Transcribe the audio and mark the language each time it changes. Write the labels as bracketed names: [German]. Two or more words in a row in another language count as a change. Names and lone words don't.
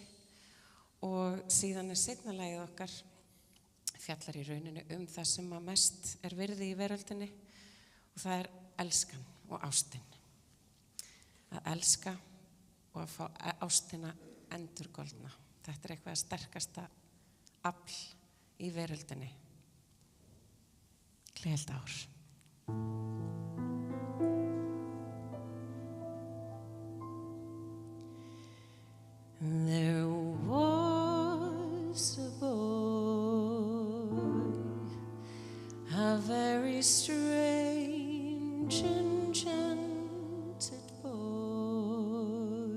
[Icelandic] Og síðan seinna lagið okkar fjallar í rauninu það sem að mest virði í veröldinni og það elskan og ástin. Að elska og að fá ástina endurgoldna. Þetta eitthvað sterkasta afl í veröldinni. Gleðilegt ár. [English] There was a boy, a very strange, enchanted boy.